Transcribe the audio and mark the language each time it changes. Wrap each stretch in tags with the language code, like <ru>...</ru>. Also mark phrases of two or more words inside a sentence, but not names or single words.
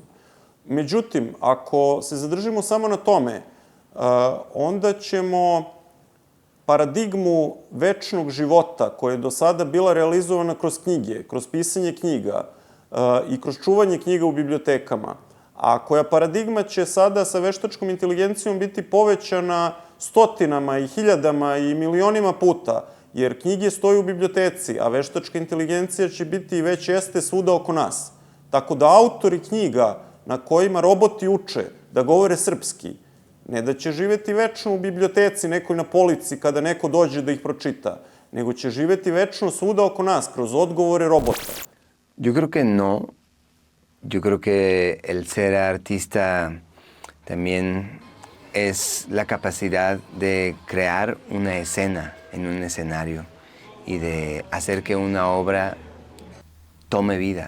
<sr>Međutim, ako se zadržimo samo na tome, onda ćemo paradigmu večnog života koja je do sada bila realizovana kroz knjige, kroz pisanje knjiga i kroz čuvanje knjiga u bibliotekama, a koja paradigma će sada sa veštačkom inteligencijom biti povećana stotinama i hiljadama i milionima puta, jer knjige stoju u biblioteci, a veštačka inteligencija će biti i već jeste svuda oko nas. Tako da autori knjiga na kojima roboti uče da govore srpski, ne da će živeti večno u biblioteci, nekoj na polici, kada neko dođe da ih pročita, nego će živeti večno svuda oko nas, kroz odgovore robota.</sr> <es>Yo creo que no. Yo creo que el ser artista también es la capacidad de crear una escena en un escenario y de hacer que una obra tome vida.</es>